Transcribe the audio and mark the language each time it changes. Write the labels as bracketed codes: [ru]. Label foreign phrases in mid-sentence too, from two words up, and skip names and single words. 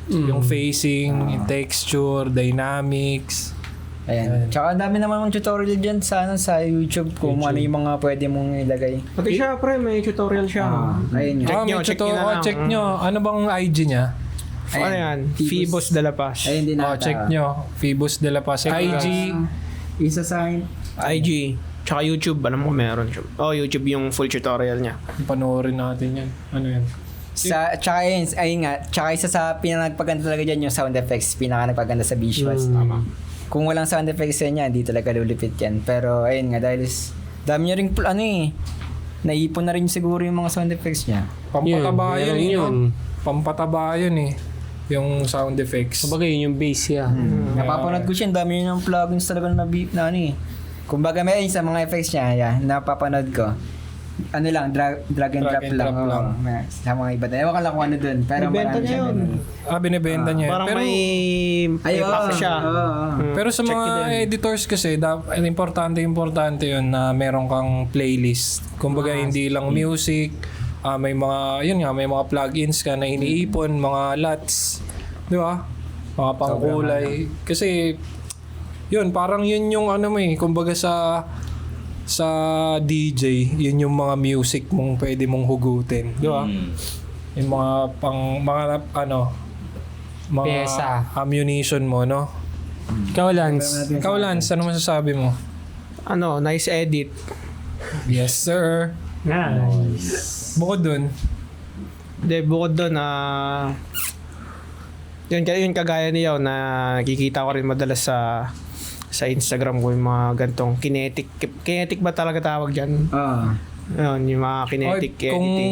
[tl] Yung facing, yung texture, dynamics. Ayan. Tsaka ang dami naman ng tutorial dyan sa YouTube kung ano yung mga pwede mong ilagay. Pati siya, pre, may tutorial siya. Ayun yun. Check nyo na lang. check nyo. Ano bang IG niya? Ano yan? Phoebus de la Paz. Ayun din Check nyo. Phoebus de la Paz. IG. Isa sa IG. Tsaka YouTube, alam mo meron siya. YouTube yung [en] full tutorial [tl] niya. Panoorin natin yan. Ano yan? tsaka ayun nga, tsaka isa sa pinakagpaganda talaga dyan yung [en] sound effects, [tl] pinaka nagpaganda sa visuals. Kung walang [en] sound effects [tl] niya, hindi talaga lulipit yan. Pero ayun nga, dahil dami niya rin naipon na rin siguro yung mga [en] sound effects [tl] niya. Pampataba Yun, yun. Pampataba yun eh. Yung [en] sound effects. [tl] Kumbaga yun yung base siya. Napapanood ko siya, dami niya ng plugins talaga na kumbaga may sa mga effects niya, napapanood ko. [en] Drag and drop [tl] lang. Sa mga iba. Ewan ko lang kung ano dun. Pero Binibenta niya yun. Binibenta niya. Parang Pero, may pack siya. pero sa mga editors kasi, importante yun na meron kang playlist. Kumbaga hindi lang music, may mga plugins ka na iniipon, mga LUTs, di ba? Mga pangkulay. Kasi yun, parang yun yung kumbaga sa DJ, yun yung mga music mong pwede mong hugutin, di ba? Yung mga Pyesa. ammunition mo, no? Ikaw, Lance. Ikaw, Lance, ano masasabi mo? [en] Nice edit. Yes, sir. Nice. [tl] Bukod dun, Bukod doon, yun kagaya niyo na nakikita ko rin madalas sa Instagram ko yung mga gantong kinetic ba talaga tawag dyan? Yun, yung mga kinetic kung editing.